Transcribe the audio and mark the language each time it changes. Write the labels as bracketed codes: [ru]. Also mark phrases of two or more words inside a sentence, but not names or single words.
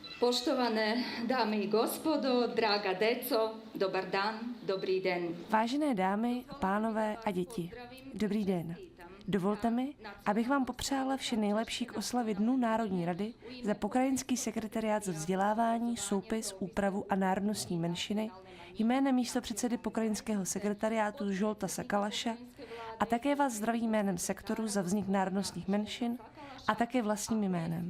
[sr] Poštovane dámy i gospodo, draga deco, dobar dan, [cs] dobrý den. Vážené dámy, pánové a děti, dobrý den. Dovolte mi, abych vám popřála vše nejlepší k oslavě Dnu Národní rady za pokrajinský sekretariát za vzdělávání, soupis, úpravu a národnostní menšiny jménem místopředsedy pokrajinského sekretariátu Žolta Sakalaša a také vás zdraví jménem sektoru za vznik národnostních menšin a také vlastním jménem.